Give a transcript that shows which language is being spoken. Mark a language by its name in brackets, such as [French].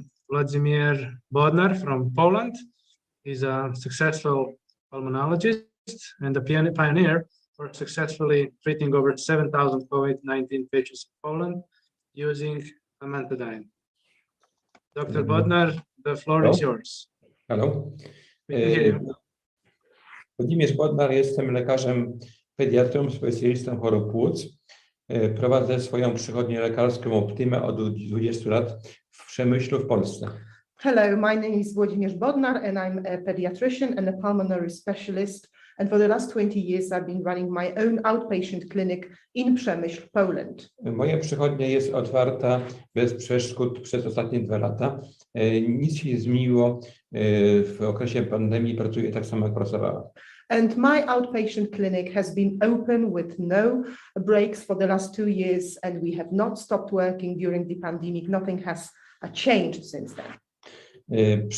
[English] Vladimir Bodner from Poland. He's a successful pulmonologist and a pioneer for successfully treating over 7,000 COVID-19 patients in Poland using amantadine. Dr. Bodnar, the floor is yours. Hello. We can hear you. [Polish] Włodzimierz Bodnar, jestem lekarzem pediatrą, specjalistą chorób płuc. Prowadzę swoją przychodnię lekarską Optimę od 20 lat w Przemyślu w Polsce. [English] Hello, my name is Włodzimierz Bodnar and I'm a pediatrician and a pulmonary specialist And for the last 20 years, I've been running my own outpatient clinic in Przemyśl, Poland. [Polish] Moja przychodnia jest otwarta bez przeszkód przez ostatnie 2 lata. Nic się nie zmieniło w okresie pandemii, pracuję tak samo, jak pracowałam. [English] And my outpatient clinic has been open with no breaks for the last 2 years, and we have not stopped working during the pandemic. Nothing has changed since then.